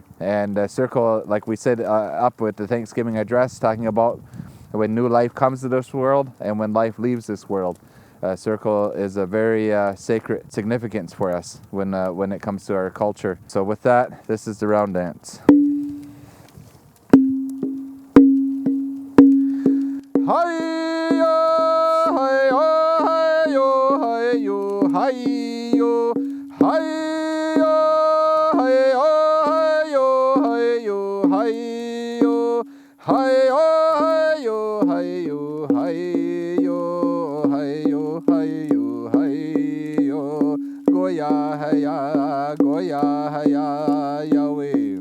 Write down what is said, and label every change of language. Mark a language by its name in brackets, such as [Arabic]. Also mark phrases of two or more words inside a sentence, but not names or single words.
[English] And the circle, like we said up with the Thanksgiving address, talking about when new life comes to this world and when life leaves this world. circle is a very sacred significance for us when it comes to our culture. So with that, this is the round dance. Hi-yo, hi-yo, hi-yo, hi-yo, hi-yo, hi-yo, hi-yo, hi-yo, hi-yo, hi-yo, hi-yo, hi-yo, hi-yo, hi-yo, hi-yo, goya, hi-ya, goya, hi-ya, Yahweh.